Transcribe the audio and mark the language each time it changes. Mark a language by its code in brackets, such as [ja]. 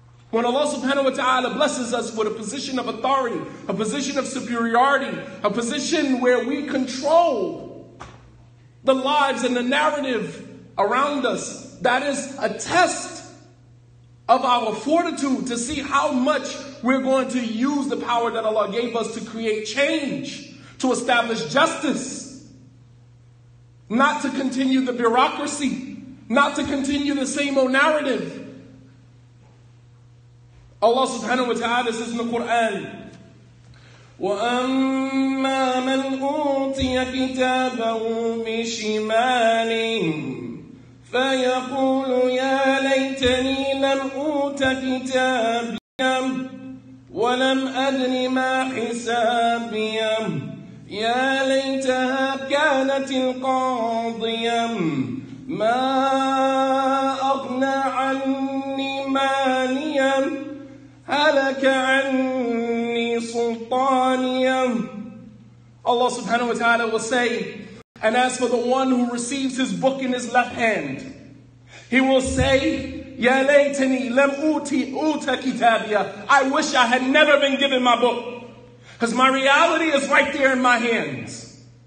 [en] When Allah subhanahu wa ta'ala blesses us with a position of authority, a position of superiority, a position where we control the lives and the narrative around us, that is a test of our fortitude to see how much we're going to use the power that Allah gave us to create change, to establish justice, not to continue the bureaucracy, not to continue the same old narrative. Allah subhanahu wa ta'ala says in the Quran, [ar] وَأَمَّا مَنْ أُوتِيَ كِتَابَهُ بِشِمَالِهِ فَيَقُولُ يَا لَيْتَنِي لَمْ أُوتَ كِتَابِيَهْ وَلَمْ أَدْرِ مَا حِسَابِيَهْ يا ليتها كانت القاضية ما أغنى عني ماليا هلك عني سلطانيا. [en] Allah subhanahu wa ta'ala will say, and as for the one who receives his book in his left hand, he will say, [ar] يا ليتني لم أوت كتابية. [en] I wish I had never been given my book. Because my reality is right there in my hands.